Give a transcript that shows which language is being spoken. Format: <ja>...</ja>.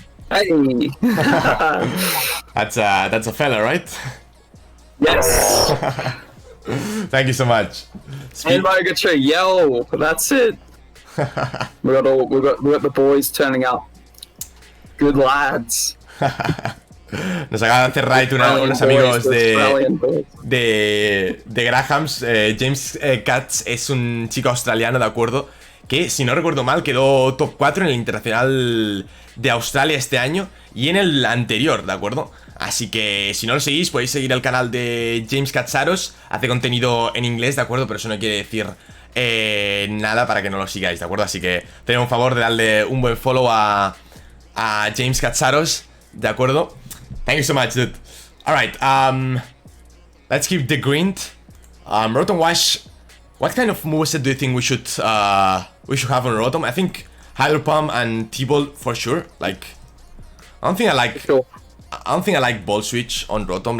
<en>Hey. That's a fella, right? Yes. Thank you so much. And Mogatry, yo, that's it. we got the boys turning up. Good lads.</en> <es>Nos acaba de hacer raid unos amigos de Grahams. James Katz es un chico australiano, de acuerdo, que si no recuerdo mal quedó top 4 en el Internacional de Australia este año y en el anterior, ¿de acuerdo? Así que si no lo seguís podéis seguir el canal de James Katzaros. Hace contenido en inglés, ¿de acuerdo? Pero eso no quiere decir nada para que no lo sigáis, ¿de acuerdo? Así que tened un favor de darle un buen follow a James Katzaros, ¿de acuerdo?</es> <en>Thank you so much, dude. Alright, let's keep the grind. Rotom Wash, what kind of moveset do you think we should have on Rotom? I think Hydro Pump and T-Ball for sure. Like, I don't think I like Ball Switch on Rotom.</en>